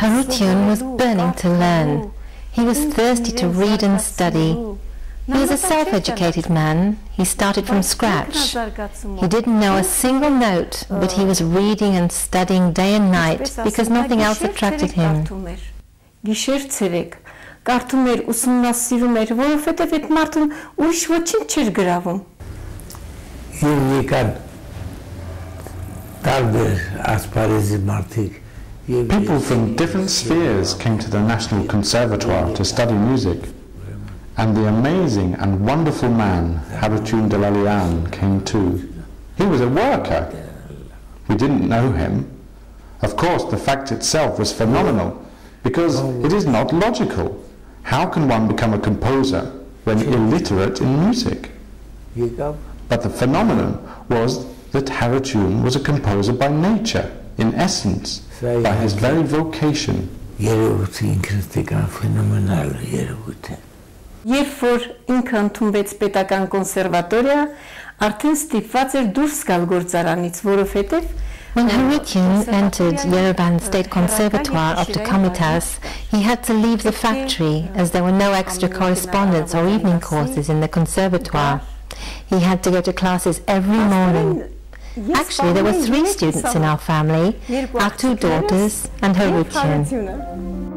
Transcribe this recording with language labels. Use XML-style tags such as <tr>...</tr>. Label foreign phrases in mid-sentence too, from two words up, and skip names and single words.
<en>Harutiun was burning to learn. He was thirsty to read and study. He was a self-educated man. He started from scratch. He didn't know a single note, but he was reading and studying day and night because nothing else attracted him.</en> <hy>Կարդում էր, ուսումնասիրում էր, որովհետև այդ մարդուն ուրիշ ոչինչ չէր գրավում։ Եվ եկան տարբեր ասպարեզի մարդիկ։</hy> <en>People from different spheres came to the National Conservatoire to study music. And the amazing and wonderful man, Harutiun Dellalian, came too. He was a worker. We didn't know him. Of course, the fact itself was phenomenal, because it is not logical. How can one become a composer when illiterate in music? But the phenomenon was that Harutiun was a composer by nature, in essence, by his very vocation.</en> <hy>Երբ որ ինքը ընդունվեց պետական կոնսերվատորիա, արդեն ստիպված էր դուրս գալ գործարանից, որովհետև</hy> <en>When Harutiun entered Yerevan State Conservatoire of the Komitas, he had to leave the factory as there were no extra correspondence or evening courses in the conservatoire. He had to go to classes every morning. Actually, there were 3 students in our family, our 2 daughters and Harutiun.</en>